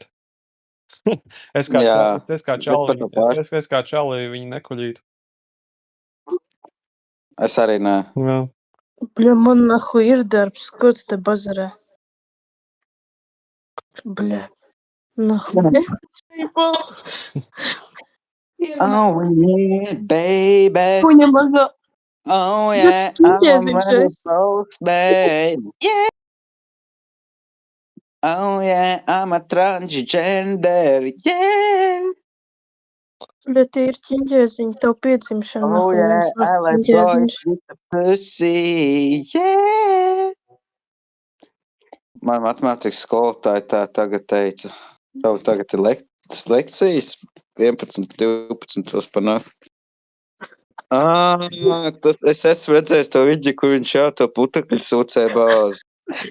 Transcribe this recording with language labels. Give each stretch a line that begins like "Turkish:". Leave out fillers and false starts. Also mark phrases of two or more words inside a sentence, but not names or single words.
Latvian: es kā čali viņu nekoļītu. Es arī nē. Jā. Bļa, man nahu ir darbs, ko tu te bazarē?
Russian: Бля, наху.
English: Oh, yeah, baby.
Latvian: Puņa mazā.
English: Oh, yeah, I'm ready for baby. Yeah. Oh, yeah, I'm a transgender. Yeah.
Latvian: Bet tie ir ķiņģēziņi, tev piedzimšana.
English: Oh, yeah, I like boys with the pussy. Yeah.
Latvian: Man matemātikas skolotāja tā tagad teica. Tev tagad ir lekcijas 11, 12 par nakti. Es esmu redzējis to vidži, kur viņš jau to putekļu sūcēja bāzi.